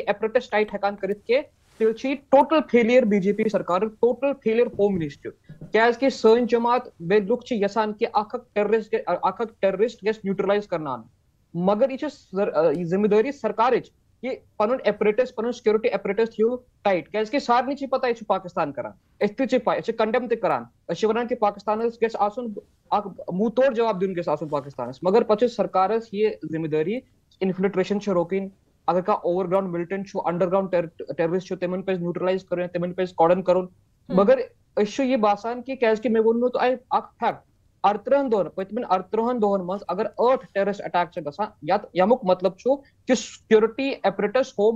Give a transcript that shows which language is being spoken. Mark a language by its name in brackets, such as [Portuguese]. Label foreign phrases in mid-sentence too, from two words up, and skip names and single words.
[English] apparatus tight [Kashmiri] ہیکان کٔرِتھ کینٛہہ تیٚلہِ چھِ یہِ [English] total failure [Kashmiri] بی جے پی سرکار [English] total failure home ministry [Kashmiri] کیازکہِ سٲنۍ جماعت بیٚیہِ لُکھ چھِ یژھان کہ اکھ ٹیررسٹ گژھِ نیوٹرلائز کرناونہٕ مگر یہ چھِ ذمہ دٲری سرکارٕچ کہ پن ایپریٹس پن [English] security apparatus [Kashmiri] تھو ٹائٹ کیازکہ سارنٕے چھِ پتہ یہ پاکستان کران أسۍ تہِ چھِ پاے أسۍ چھِ کنڈیم تہِ کران أسۍ چھِ ونان کہ پاکستانس گژھِ آسُن اکھ منہ توڑ جواب دیُن گژھِ آسُن پاکستانس مگر پتہٕ چھِ سرکارس یہ ذمہ دٲری انفلٹریشن چھِ روکٕنۍ اگر کانٛہہ [English] over ground militant [Kashmiri] چھُ [English] under ground terrorist [Kashmiri] چھُ تِمن پزِ نیوٹرلائز کرُن تِمن پزِ کارڈن کرُن مگر أسۍ چھُ یہ باسان کہ کیازکہ مےٚ ووٚنمو تۄہہِ اکھ فیکٹ 38 دۄہن پٔتمٮ۪ن 38 دۄہن منٛز اگر 8 [English] terrorist attack [Kashmiri] چھِ گژھان یمیُک مطلب چھُ کہ [English] security apparatus home